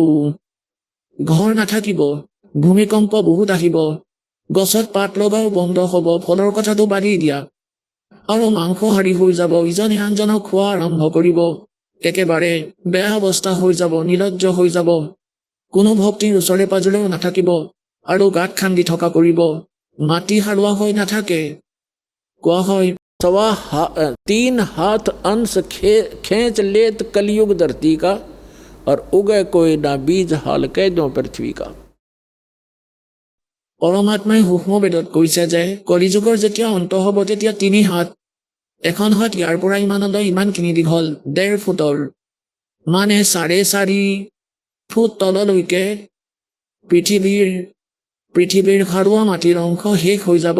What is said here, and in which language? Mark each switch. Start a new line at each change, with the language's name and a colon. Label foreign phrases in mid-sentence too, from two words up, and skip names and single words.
Assamese: ঘৰ নাথাকিব, ভূমিকম্প বহুত আহিব, গছত পাত লগাও বন্ধ হ'ব, ফলৰ কথাটো বাদেই দিয়া, আৰু মাংসহাৰী হৈ যাব, ইজনে আনজনক খোৱা আৰম্ভ কৰিব। একেবাৰে বেয়া অৱস্থা হৈ যাব, নিলজ্জ হৈ যাব, কোনো ভক্তিৰ ওচৰে পাজৰেও নাথাকিব আৰু গাঁত খান্দি থকা কৰিব, মাটি সাৰুৱা হৈ নাথাকে। কোৱা হয়
Hindi: 3 हाथ अंश खींच लेत कलयुग धरती का और उगे कोई ना बीज हाल कह दो पृथ्वी का।
Assamese: পৰমাত্মাই সূক্ষ্ম বেদত কৈছে যে কলিযুগৰ যেতিয়া অন্ত হ'ব তেতিয়া 3 হাত, এখন হাত ইয়াৰ পৰা ইমানলৈ ইমানখিনি দীঘল 1.5 ফুটৰ, মানে 4.5 ফুট তললৈকে পৃথিৱীৰ সাৰুৱা মাটিৰ অংশ শেষ হৈ যাব।